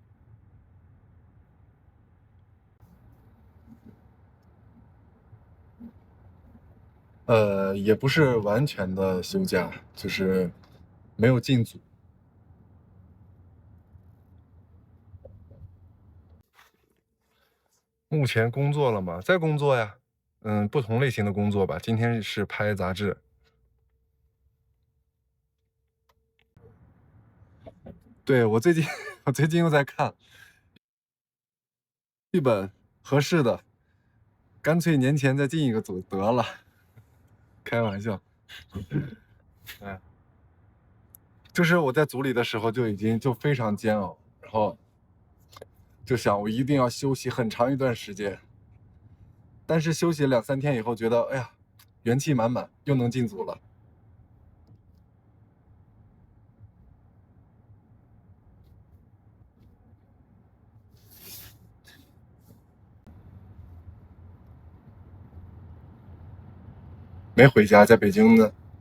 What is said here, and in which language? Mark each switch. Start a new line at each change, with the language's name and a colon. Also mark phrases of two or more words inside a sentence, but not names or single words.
Chinese: 也不是完全的休假，就是沒有進組。目前工作了嗎？在工作呀，不同類型的工作吧。今天是拍雜誌。對，我最近又在看劇本合適的，乾脆年前再進一個組得了。開玩笑。就是我在組裡的時候就已經非常煎熬，然後就想我一定要休息很長一段時間。但是休息2-3天以後，覺得哎呀，元氣滿滿，又能進組了。沒回家，在北京呢。